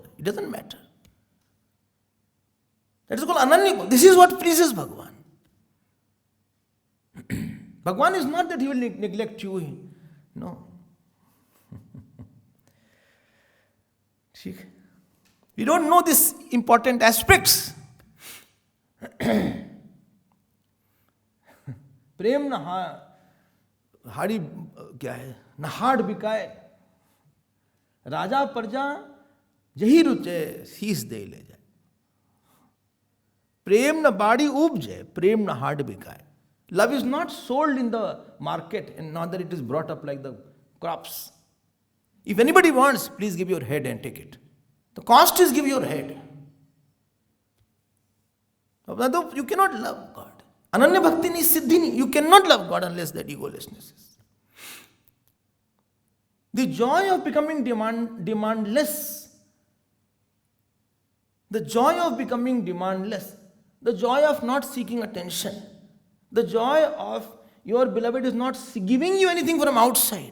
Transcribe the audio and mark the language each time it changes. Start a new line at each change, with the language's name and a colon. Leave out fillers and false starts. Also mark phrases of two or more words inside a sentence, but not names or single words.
English: It doesn't matter. That is called ananya. This is what pleases Bhagavan. Bhagavan is not that he will neglect you. No. We don't know these important aspects.
Hindi: प्रेम न हाड़ी क्या है न हाड़ बिकाए राजा प्रजा यही रुचे शीस दे ले जाए प्रेम न बाड़ी उपजे प्रेम न हाड़ बिकाए.
English: Love is not sold in the market and not that it is brought up like the crops. If anybody wants, please give your head and take it. The cost is give your head. You cannot love God.
Gujarati: અનન્ય ભક્તિ ની સિદ્ધિ ની.
English: You cannot love God unless that egolessness is. The joy of becoming demandless. The joy of becoming demandless. The joy of not seeking attention. The joy of your beloved is not giving you anything from outside.